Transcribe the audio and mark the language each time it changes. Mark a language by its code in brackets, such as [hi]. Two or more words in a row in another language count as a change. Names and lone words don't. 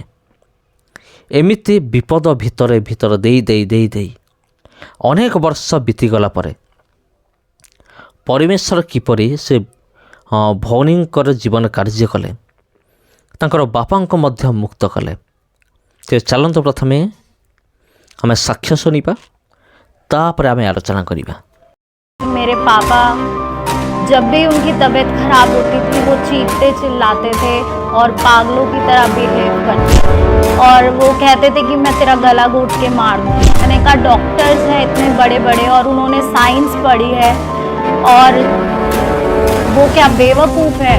[or] ଏମିତି ବିପଦ ଭିତରେ ଦେଇ ଅନେକ ବର୍ଷ ବିତିଗଲା ପରେ ପରମେଶ୍ୱର କିପରି ସେ ଭଉଣୀଙ୍କର ଜୀବନ କାର୍ଯ୍ୟ କଲେ, ତାଙ୍କର ବାପାଙ୍କୁ ମଧ୍ୟ ମୁକ୍ତ କଲେ। ସେ ଚାଲନ୍ତୁ ପ୍ରଥମେ ଆମେ ସାକ୍ଷ୍ୟ ଶୁଣିବା, ତାପରେ ଆମେ ଆଲୋଚନା କରିବା। [hi] मेरे पापा जब भी उनकी तबीयत खराब होती थी वो चीखते चिल्लाते थे और पागलों की तरह बिहेव करते थे और वो कहते थे कि मैं तेरा गला घोट के मार दूँ। मैंने कहा डॉक्टर्स हैं इतने बड़े बड़े और उन्होंने साइंस पढ़ी है और वो क्या बेवकूफ़ है।